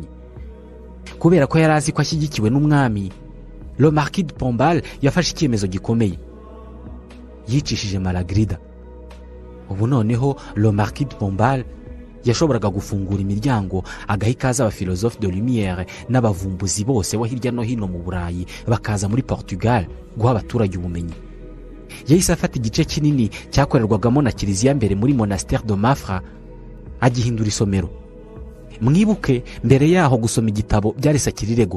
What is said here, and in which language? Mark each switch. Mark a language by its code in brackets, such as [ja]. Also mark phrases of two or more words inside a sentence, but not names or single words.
[rw] Kubera ko yari azi ko ashyigikiwe n'umwami, Le Marquis de Pombal yafashe icyemezo gikomeye. Yicishije Malagrida. Ubu noneho Le Marquis de Pombal yashoboraga gufungura imiryango agaha ikaze abafilozofe [fr] de lumière [rw] n'abavumbuzi bose bo hirya no hino mu Burayi bakaza muri Portugal guha abaturage ubumenyi. Yahise afata igice kinini cyakorerwagamo na kiliziya mbere muri Monastère de Mafra agihindura isomero. Mwibuke mbere yaho gusoma igitabo byari sakirirego.